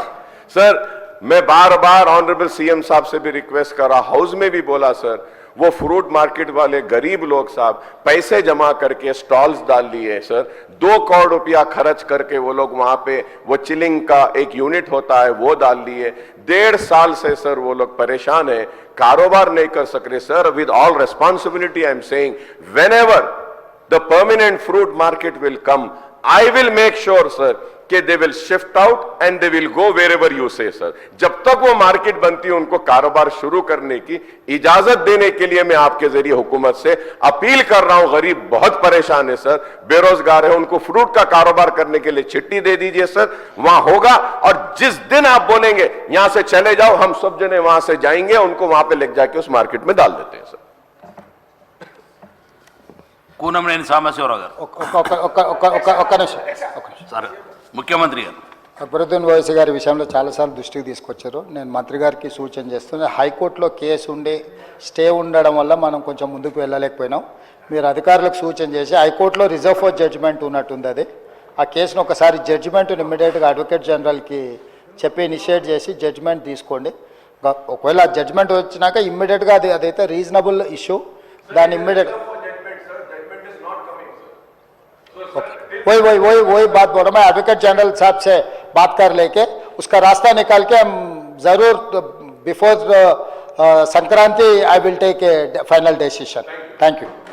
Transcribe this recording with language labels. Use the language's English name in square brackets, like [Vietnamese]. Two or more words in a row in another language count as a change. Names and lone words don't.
[Hindi] सर, मैं बार बार [English] honourable CM [Hindi] साहब से भी रिक्वेस्ट करा, हाउस में भी बोला, सर, वो [English] fruit market [Hindi] वाले गरीब लोग साहब पैसे जमा करके स्टॉल्स डाल लिए, सर. 2 करोड़ रुपया खर्च करके वो लोग वहां पे वो चिलिंग का एक यूनिट होता है वो डाल लिए. 1.5 साल से सर वो लोग परेशान है, कारोबार नहीं कर सक रहे. सर, [English] with all responsibility I am saying, whenever the permanent fruit market will come, I will make sure, sir, कि they will shift out and they will go wherever you say, sir. [Hindi] जब तक वो मार्केट बनती है उनको कारोबार शुरू करने की इजाजत देने के लिए मैं आपके जरिए हुकूमत से अपील कर रहा हूं. गरीब बहुत परेशान है सर, बेरोजगार है, उनको फ्रूट का कारोबार करने के लिए चिट्ठी दे दीजिए सर, वहां होगा. और जिस दिन आप बोलेंगे यहां से चले जाओ, हम सब जने वहां से जाएंगे, उनको वहां पे ले जाके उस मार्केट में डाल देते हैं सर. [Telugu] కూనమనేని సాంబశివరావు గారు. ఒక్క నిమిషం. సార్, ముఖ్యమంత్రి గారు అక్బరుద్దీన్ ఓవైసీ గారి విషయంలో చాలాసార్లు దృష్టికి తీసుకొచ్చారు. నేను మంత్రి గారికి సూచన చేస్తున్నాను, హైకోర్టులో కేసు ఉండి స్టే ఉండడం వల్ల మనం కొంచెం ముందుకు వెళ్ళలేకపోయినాం. మీరు అధికారులకు సూచన చేసి హైకోర్టులో [English] reserve for judgement [Telugu] ఉన్నట్టుంది, అది ఆ కేసును ఒకసారి జడ్జిమెంట్ని ఇమ్మీడియట్గా [English] advocate generalకి [Telugu] చెప్పి ఇనిషియేట్ చేసి జడ్జిమెంట్ తీసుకోండి. ఒకవేళ ఆ జడ్జిమెంట్ వచ్చినాక ఇమ్మీడియట్గా అదైతే [English] reasonable issue, [Telugu] దాన్ని ఇమ్మీడియట్ [Hindi] वही बात बोल रहा हूँ मैं. [English] advocate general [Hindi] साहब से बात कर लेके उसका रास्ता निकाल के हम जरूर बिफोर संक्रांति [English] I will take a final decision. thank you.